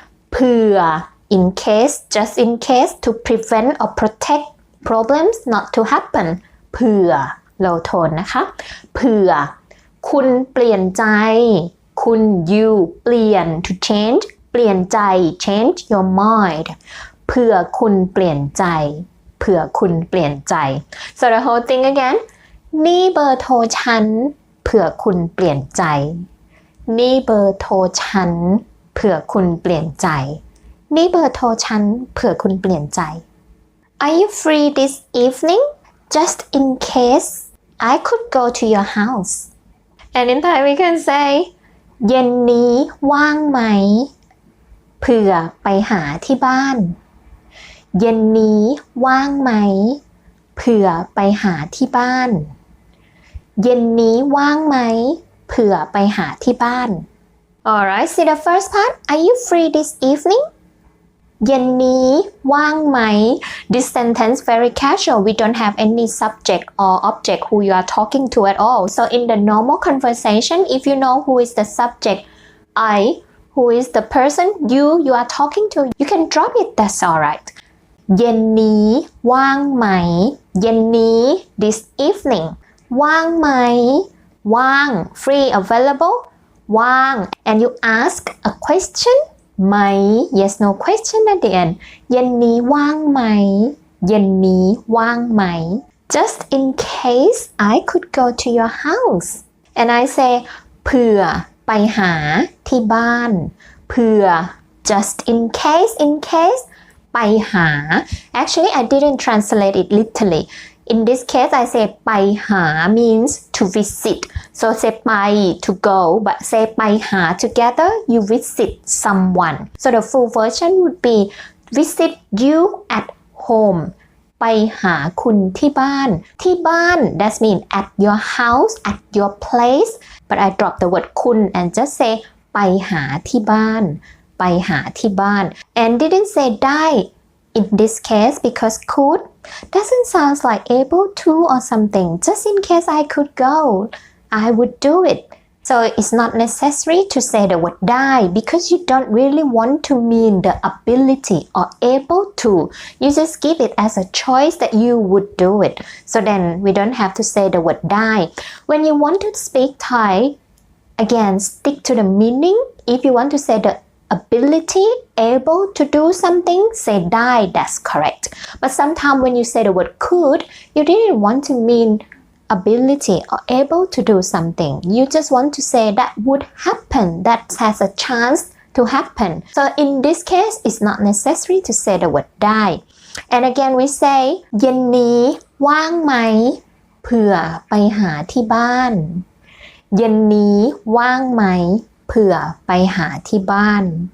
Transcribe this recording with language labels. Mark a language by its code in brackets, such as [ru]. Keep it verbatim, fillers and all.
[th] เผื่อ [en] in case just in case to prevent or protect problems not to happen [th] เผื่อ low tone นะคะเผื่อคุณเปลี่ยนใจคุณ you เปลี่ยน to change เปลี่ยนใจ change your mind เผื่อคุณเปลี่ยนใจเผื่อคุณเปลี่ยนใจ [en] so the whole thing again [th] นี่เบอร์โทรฉันเผื่อคุณเปลี่ยนใจ นี่เบอร์โทรฉันเผื่อคุณเปลี่ยนใจนี่เบอร์โทรฉันเผื่อคุณเปลี่ยนใจ [en] Are you free this evening? Just in case I could go to your house. And in Thai we can say [th] เย็นนี้ว่างไหมเผื่อไปหาที่บ้านเย็นนี้ว่างไหมเผื่อไปหาที่บ้านเย็นนี้ว่างไหมเผื่อไปหาที่บ้าน [en] Alright, see the first part. Are you free this evening? [th] เย็นนี้ว่างไหม [en] This sentence very casual. We don't have any subject or object who you are talking to at all. So in the normal conversation, if you know who is the subject, I, who is the person, you, you are talking to, you can drop it. That's alright. [th] เย็นนี้ว่างไหม เย็นนี้ [en] this evening. ว่างไหมว่าง free available ว่าง and you ask a question ไหม yes no question at the end [th] เย็นนี้ว่างไหม [en] เย็นนี้ว่างไหม just in case I could go to your house and I say [th] เผื่อไปหาที่บ้าน [en] เผื่อ just in case in case ไปหา actually I didn't translate it literally In this case, I say ไปหา means to visit. So say ไป to go, but say ไปหา together, you visit someone. So the full version would be visit you at home. [th] ไปหาคุณที่บ้านที่บ้าน [en] that means at your house, at your place. But I drop the word คุณ and just say [th] ไปหาที่บ้านไปหาที่บ้าน [en] and didn't say ได้In this case, because could doesn't sound like able to or something. Just in case I could go, I would do it. So it's not necessary to say the word ได้ because you don't really want to mean the ability or able to. You just give it as a choice that you would do it. So then we don't have to say the word ได้ When you want to speak Thai, again, stick to the meaning. If you want to say the ability, able to do something, say ได้ that's correct. But sometimes when you say the word could, you didn't want to mean ability or able to do something. You just want to say that would happen, that has a chance to happen. [th] So in this case, it's not necessary to say the word ได้ [en] And again we say [th] เย็นนี้ว่างไหมเผื่อไปหาที่บ้านเย็นนี้ว่างไหมเผื่อไปหาที่บ้าน